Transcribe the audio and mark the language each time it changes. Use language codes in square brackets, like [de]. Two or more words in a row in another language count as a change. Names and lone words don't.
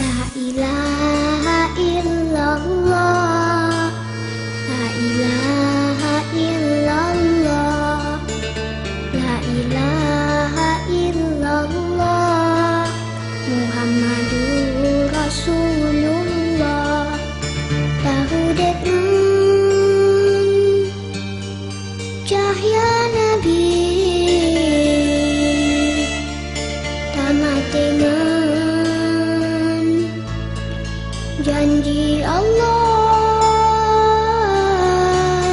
[ar] إله إلا الله لا إله إلا الله لا إله إلا الله محمد رسول الله. [ms] Tahu dek cahaya Nabi tamat dengan janji Allah.